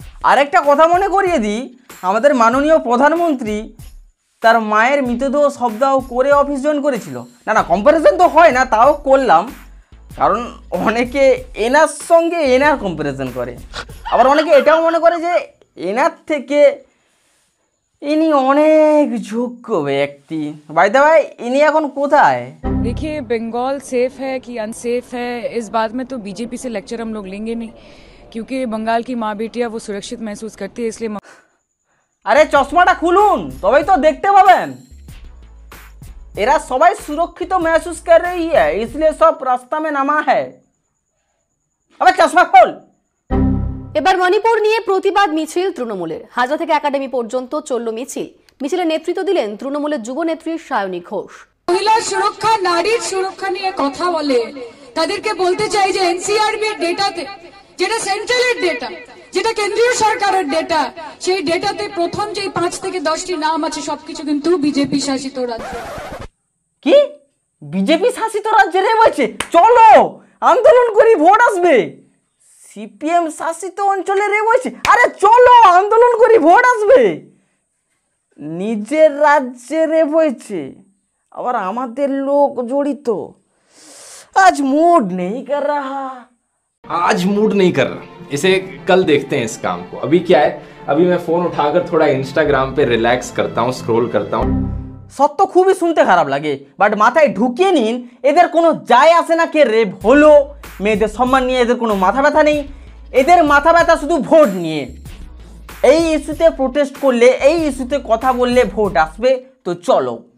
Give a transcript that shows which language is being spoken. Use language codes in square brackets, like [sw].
[bn] আরেকটা কথা মনে করিয়ে দিই, আমাদের মাননীয় প্রধানমন্ত্রী তার মায়ের মৃতদেহ শবদাহ করে অফিস জয়েন করেছিল। না কম্প্যারিজন তো হয় না, তাও করলাম, কারণ অনেকে এনার সঙ্গে এনার কম্প্যারিজন করে, আবার অনেকে এটাও মনে করে যে এনার থেকে ইনি অনেক যোগ্য ব্যক্তি। বাই দ্য ওয়ে, ইনি এখন কোথায়? [hi] देखिए, बंगाल सेफ है कि अनसेफ है, इस बात में तो बीजेपी से लेक्चर हम लोग लेंगे नहीं, क्योंकि बंगाल की माँ बेटियाँ वो सुरक्षित महसूस करती है, इसलिए। [bn] আরে চশমাটা খুলুন, তবেই তো দেখতে পাবেন। এরা সবাই সুরক্ষিত [hi] महसूस कर रही है, इसलिए सब रास्ता में नामा है। [bn] আবে চশমা খোল। এবার মণিপুর নিয়ে প্রতিবাদ মিছিল তৃণমূলের। হাজরা থেকে একাডেমি পর্যন্ত চলল মিছিল। মিছিলের নেতৃত্ব দিলেন তৃণমূলের যুব নেত্রী সায়নী ঘোষ। মহিলা সুরক্ষা নারীর সুরক্ষা নিয়ে কথা বলে তাদেরকে বলতে চাই যে এনসিআরবির ডেটাতে, যেটা সেন্ট্রালের ডেটা, যেটা কেন্দ্রীয় সরকারের ডেটা, সেই ডেটাতে প্রথম যে 5 থেকে 10টি নাম আছে সবকিছু কিন্তু বিজেপি শাসিত রাজ্য। কি বিজেপি শাসিত রাজ্যে রে বলছে চলো আন্দোলন করি ভোট আসবে? সিপিএম শাসিত অঞ্চলে রে বলছে আরে চলো আন্দোলন করি ভোট আসবে? নিজের রাজ্যে রে বলছে, আবার আমাদের লোক জড়িত। [hi] আজ মুড নেই কর रहा। आज मूड नहीं कर रहा, इसे कल देखते हैं इस काम को। अभी क्या है, अभी मैं फोन उठाकर थोड़ा इंस्टाग्राम पे रिलैक्स करता हूँ, स्क्रॉल करता हूँ। [bn] সত্য খুবই শুনতে খারাপ লাগে, বাট মাথায় ঢুকিয়ে নিন এদের কোনো যায় আসে না কে রেপ হলো, মেয়েদের সম্মান নিয়ে এদের কোনো মাথা ব্যথা নেই। এদের মাথা ব্যথা শুধু ভোট নিয়ে। এই ইস্যুতে প্রোটেস্ট করলে, এই ইস্যুতে কথা বললে ভোট আসবে, তো চলো।